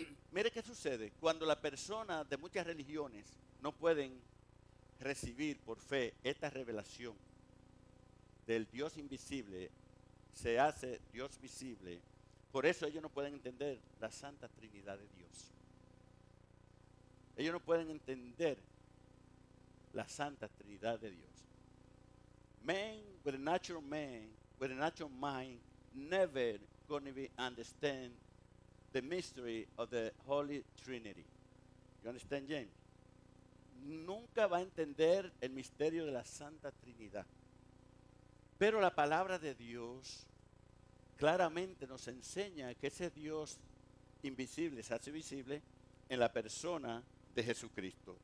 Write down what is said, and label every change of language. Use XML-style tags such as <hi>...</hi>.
<es>Mire qué sucede cuando las personas de muchas religiones no pueden recibir por fe esta revelación del Dios invisible, se hace Dios visible. Por eso ellos no pueden entender la Santa Trinidad de Dios. Ellos no pueden entender la Santa Trinidad de Dios.</es> <en>Man with a natural mind, never gonna understand the mystery of the Holy Trinity. You understand, James?</en> <es>Nunca va a entender el misterio de la Santa Trinidad. Pero la palabra de Dios claramente nos enseña que ese Dios invisible se hace visible en la persona de Jesucristo.</es>